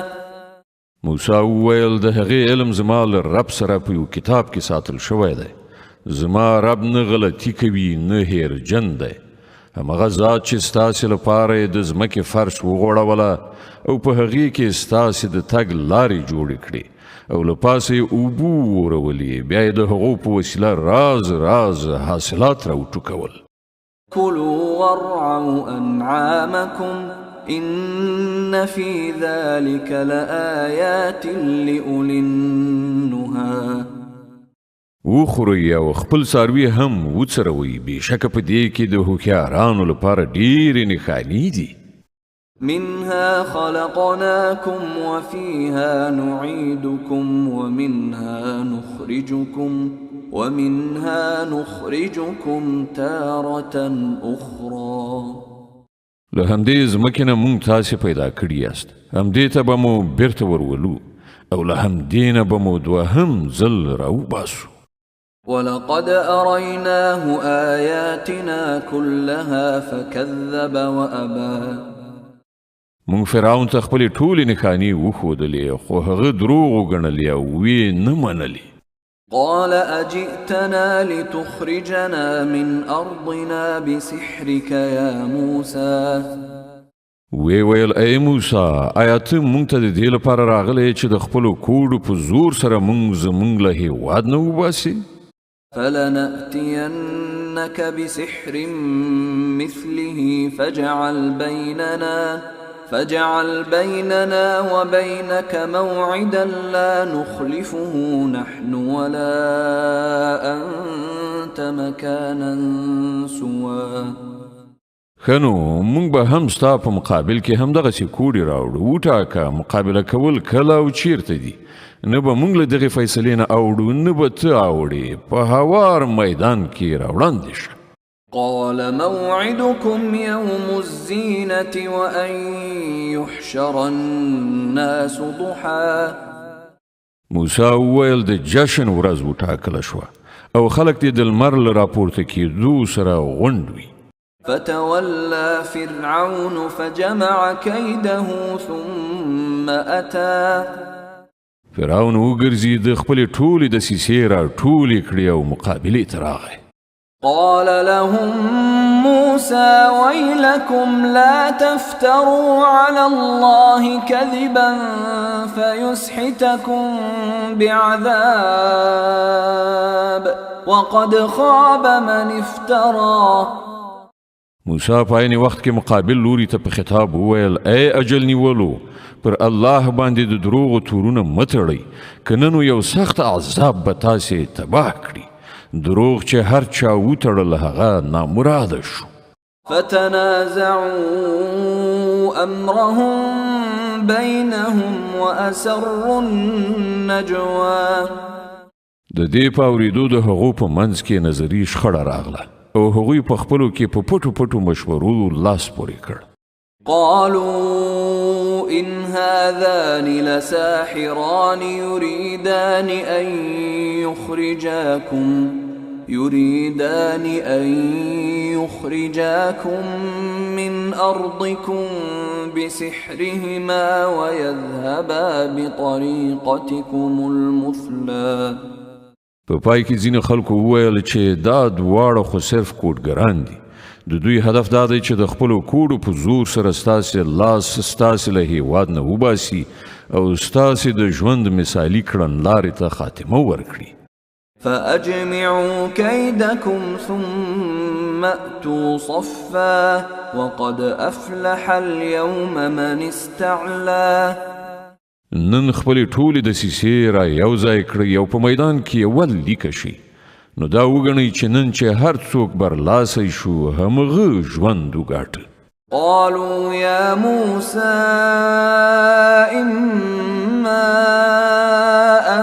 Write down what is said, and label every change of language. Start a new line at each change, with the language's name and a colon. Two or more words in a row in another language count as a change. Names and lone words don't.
Pashto: موسی وویل د هغې علم زما له رب سره په یو کتاب کې ساتل شوی دی. زما رب نه غلطي کوي نه هیرجن دی. همغه ذات چې ستاسې لپاره یې د ځمکې فرش وغوړوله او په هغې کې ستاسې د تګ لارې جوړې کړې او له پاسه یې اوبه وورولې، بیا یې د هغو په وسیله راز راز حاصلات راوټوکول.
Arabic: كلوا وارعوا أنعامكم إن في ذلك لآيات لأولي النهى.
Pashto: وخورئ او خپل څاروي هم وڅروئ، بېشکه په دې کې د هوښیارانو لپاره ډېرې نښانې دي.
Arabic: منها خلقناكم وفيها نعيدكم ومنها نخرجكم تارة أخرى.
Pashto: له همدې ځمکې نه موږ تاسې پیدا کړي یاست، همدې ته به مو بیرته ورولو او له همدې نه به مو دوهم ځل راوباسو.
Arabic: ولقد أريناه آياتنا كلها فكذب وأبى.
Pashto: موږ فرعون ته خپلې ټولې نښانې وښودلې خو هغه دروغ وګڼلې او ویې نه منلې.
Arabic: قال أجئتنا لتخرجنا من أرضنا بسحرك يا موسى.
Pashto: وی ویل ای موسی، آیا ته موږ ته د دې لپاره راغلی چې د خپلو کوډو په زور سره موږ زموږ له هېواد نه وباسې؟
Arabic: فلنأتينك بسحر مثله فاجعل بيننا وبينك موعدا لا نخلفه نحن ولا أنت مكانا سوى.
Pashto: خنو موږ به هم ستا په مقابل کې هم دغسې کوډې راوړو، وټاکه مقابله کول کله او چیرته دي. نه به موږ له دغې فیصلې نه اوړو نه به ته اوړې، په هوار میدان کې راوړاندې شه.
Arabic: قال موعدكم يوم الزينة وأن يحشر الناس ضحى.
Pashto: موسی وویل د جشن ورځ وټاکله شوه او خلک دې د لمر له راپورته کېدو سره غونډ وي.
Arabic: فتولى فرعون فجمع كيده ثم أتى.
Pashto: فرعون وګرځېد، خپلې ټولې دسیسې راټولې کړې او مقابلې ته راغی.
Arabic: قال لهم موسى ويلكم لا تفتروا على الله كذبا فيسحتكم بعذاب وقد خاب من افترى.
Pashto: موسی په عین وخت کې مقابل لوري ته په خطاب وویل ای اجل نیولو، پر الله باندې د دروغو تورونه مه تړئ، که نه نو یو سخت عذاب به تاسې تباه کړي. دروغ چې هر چا وتړل هغه نامراده شو.
Arabic: فتنازعوا أمرهم بينهم وأسروا النجوى.
Pashto: د دې په اورېدو د هغو په منځ کې نظري شخړه راغله او هغوی په خپلو کې په پټو پټو مشورو لاس پورې کړ.
Arabic: قالوا إن هذان لساحران يريدان أن يخرجاكم من أرضكم بسحرهما ويذهبا بطريقتكم المثلى.
Pashto: په پای کې ځینې خلکو وویل چې دا دواړه خو صرف کوډګران دي. د دوی هدف دا دی چې د خپلو کوډو په زور سره ستاسې لاس ستاسې له هېواد نه وباسي او ستاسې د ژوند مثالي کړنلارې ته خاتمه ورکړي.
Arabic: فأجمعوا كيدكم ثم أتوا صفا وقد أفلح اليوم من استعلى.
Pashto: نن خپلې ټولې دسیسې را یو ځای کړئ او په میدان کې اول لیکه شي. نو دا وګڼئ چې نن چې هر څوک برلاسی شو همغه ژوند وګاټه.
Arabic: قالوا يا موسى إما